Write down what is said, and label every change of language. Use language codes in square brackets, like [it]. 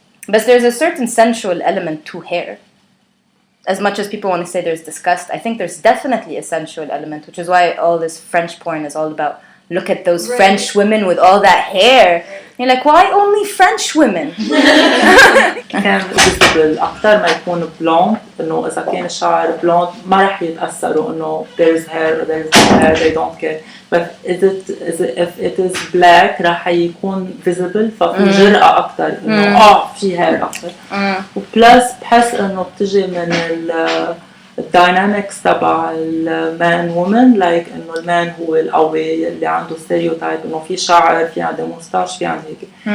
[en] But there's a certain sensual element to hair. As much as people want to say there's disgust, I think there's definitely a sensual element, which is why all this French porn is all about, look at those French women with all that hair. You're like, why only French women? [ar] كان visible أكتر ما يكون blonde. إنه إذا كان الشعر blonde ما رح يتأثروا إنه [en] there's hair or there's no hair, they don't care. But if it is black [ar] رح يكون visible, ففي جرأة أكتر إنه في hair أكتر. وبلس بحس إنه بتجي من الداينامكس تبع [en] المان women, like [ar] انه المان هو القوي اللي عنده ستيريوتايب انه في شعر، في عنده موستاش، في عنده هيك.